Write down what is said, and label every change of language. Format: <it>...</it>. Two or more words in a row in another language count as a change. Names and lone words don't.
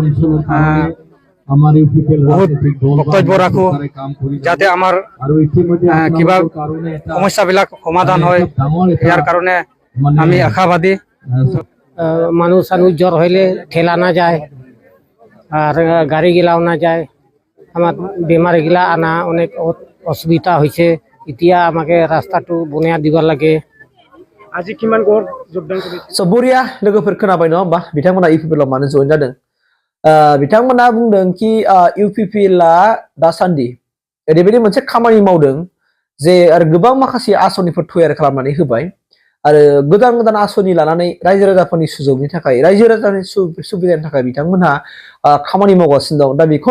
<as>বহুত বক্তব্য ৰাখো যাতে আমাৰ কিবা সমস্যাবিলাক সমাধান হয় ইয়াৰ কাৰণে আমি আশাবাদী</as> <bn>মানুষ জ্বর হইলে ঠেলা না যায় আর গাড়ি গিলাও না যায় আমার বেমার গিলা আনা অনেক অসুবিধা হয়েছে</bn> <as>এতিয়া আমাকে রাস্তাটো বনাই দিব লাগে আজি কিমান গড় যোগদান কৰিছে</as> <brx>बरिया लोगोफोर खोनाबाय नङा होमबा बिथांमोना UPPL मानो जइन जादों बिथांमोना बुंदों कि UPPLआ दासान्दि ओरैबायदि मोनसे खामानि मावदों जे आरो गोबां माखासे आसनिफोर तयार खालामनानै होबाय आरो गोदान गोदान आसनि लानानै रायजो राजाफोरनि सुजुगनि थाखाय रायजो राजानि सुबिदानि थाखाय बिथांमोनहा खामानि मावगासिनो दं दा बेखौ</brx>